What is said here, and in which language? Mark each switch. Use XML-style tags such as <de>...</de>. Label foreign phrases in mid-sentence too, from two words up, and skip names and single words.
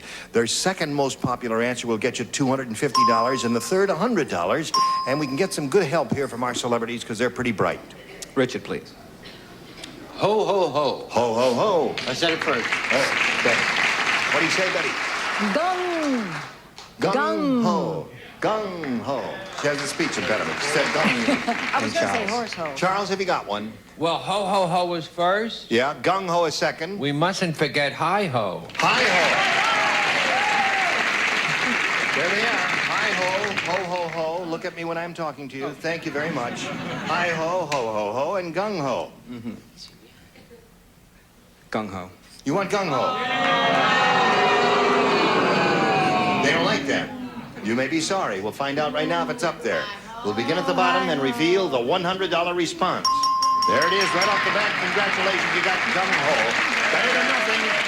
<en>Their second most popular answer will get you $250, and the third, $100. And we can get some good help here from our celebrities because they're pretty bright. Richard, please. Ho, ho, ho. Ho, ho, ho. I said it first. Betty. What do you say, Betty? Gung. Gung ho. Gung ho. She has a speech impediment. She said gung. I was going to say horse ho. Charles, have you got one? Well, ho, ho, ho was first. Yeah, gung ho is second. We mustn't forget hi, ho. Hi ho. There they are. Hi ho, ho, ho, ho. Look at me when I'm talking to you. Thank you very much. Hi ho, ho, ho, ho, and gung ho. Gung-ho. You want gung-ho? They don't like that. You may be sorry. We'll find out right now if it's up there. We'll begin at the bottom and reveal the $100 response. There it is, right off the bat. Congratulations, you got gung-ho. Better than nothing.</en>